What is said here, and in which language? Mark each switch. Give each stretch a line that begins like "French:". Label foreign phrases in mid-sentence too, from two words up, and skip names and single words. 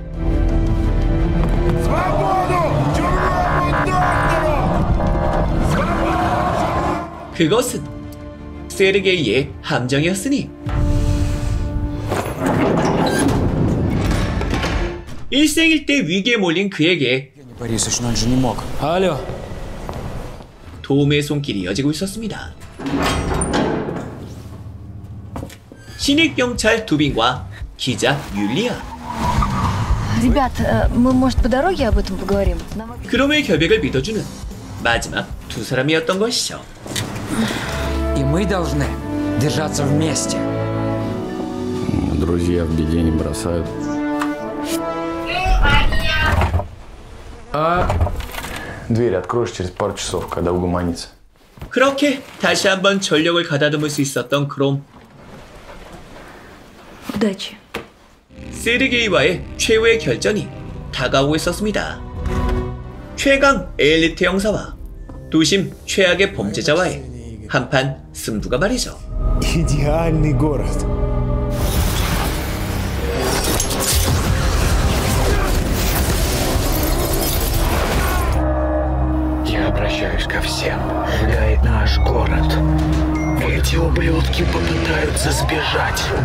Korean: 그것은 세르게이의 함정이었으니 일생일대 위기에 몰린 그에게
Russian: Борисович, ну он же не мог. Алло.
Korean: 도움의 손길이 이어지고 있었습니다. 신입 경찰 두빈과 기자 율리아.
Russian: Ребят, мы, может, по дороге об этом поговорим?
Korean: 그럼의 결백을 믿어주는 마지막 두 사람이었던 것이죠.
Russian: И мы должны держаться вместе. Друзья в беде не бросают. Дверь откроешь через пару часов, когда угомонится.
Korean: 그렇게 다시 한번 전력을 가다듬을 수 있었던 크롬.
Russian: Удачи.
Korean: 세르게이와의 최후의 결전이 다가오고 있었습니다. 최강 엘리트 형사와 도심 최악의 범죄자와의 한판 승부가 말이죠.
Russian: Идеальный город. Я обращаюсь ко всем. Гуляет наш город. Эти ублюдки попытаются сбежать.